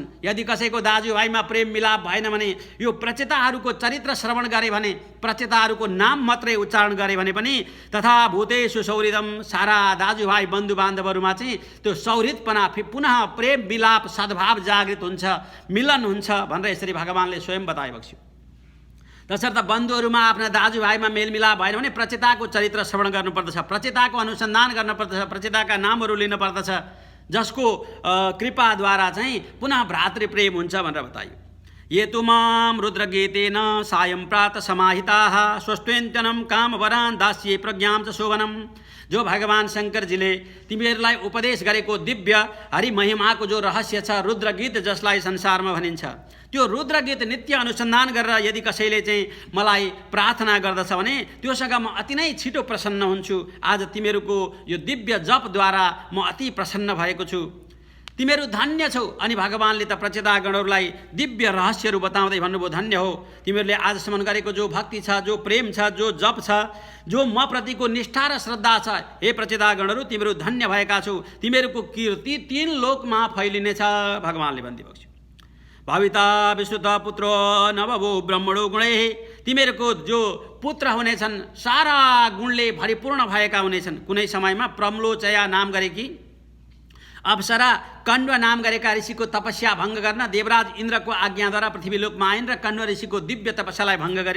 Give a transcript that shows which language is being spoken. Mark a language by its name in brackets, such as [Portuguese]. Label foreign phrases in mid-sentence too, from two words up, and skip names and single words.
[Nepali] यदि कसैको दाजुभाइमा प्रेम मिलाप भएन भने, यो प्रचेताहरूको चरित्र श्रवण गरे भने, प्रचेताहरूको नाम मात्रै उच्चारण गरे भने पनि [Sanskrit] तथा भूतेषु सौहृदम, [Nepali] सारा दाजुभाइ बन्धु बान्धवहरूमा चाहिँ त्यो सौहृदपना, पुनः प्रेम विलाप सद्भाव जागृत हुन्छ, मिलन हुन्छ भनेर यसरी भगवानले स्वयं बताइबक्स्यो। तसर्थ बन्धुहरूमा आफ्ना दाजुभाइमा मेलमिलाप भएन भने प्रचेताको चरित्र श्रवण गर्नुपर्दछ, प्रचेताको अनुसन्धान गर्नुपर्दछ, प्रचेताका नामहरू लिनुपर्दछ, जसको कृपाद्वारा चाहिँ पुनः भ्रातृप्रेम हुन्छ भनेर बताइयो। [Sanskrit] ये तु मां रुद्रगीतेन सायं प्रातः समाहिताः स्वस्त्वेन्त्यनं कामवरान् दास्ये प्रज्ञां च शोभनम्। [Nepali] जो भगवान शङ्करजीले तिमीहरूलाई उपदेश गरेको दिव्य हरिमहिमाको जो रहस्य छ, रुद्रगीत जसलाई संसारमा भनिन्छ, त्यो रुद्रगीत नित्य अनुसन्धान गरेर यदि कसैले चाहिँ मलाई प्रार्थना गर्दछ भने त्योसँग म अति नै छिटो प्रसन्न हुन्छु। आज तिमीहरूको यो दिव्य जपद्वारा म अति प्रसन्न भएको छु। तिमीहरू धन्य छौ। अनि भगवानले त प्रचेतागणहरूलाई दिव्य रहस्यहरू बताउँदै भन्नुभयो, धन्य हो तिमीहरूले आजसम्म गरेको जो भक्ति छ, जो प्रेम छ, जो जप छ, जो म प्रतिको निष्ठा र श्रद्धा छ, हे प्रचेतागणहरू तिमीहरू धन्य भएका छौ। तिमीहरूको कीर्ति 3 लोकमा फैलिनेछ भगवानले भनिदिएको छ। [Sanskrit] भविता विश्रुत पुत्र नभवो ब्रह्मणो गुणे, [Nepali] तिमीहरूको जो पुत्र हुनेछन् सारा गुणले भरिपूर्ण भएका हुनेछन्। कुनै समयमा प्रम्लोचया नाम गरेकी अप्सरा कण्व नाम गरेका ऋषिको तपस्या भङ्ग गर्न देवराज इन्द्रको आज्ञाद्वारा पृथ्वीलोकमा आइन् र कण्व ऋषिको दिव्य तपस्यालाई भङ्ग गरिन्।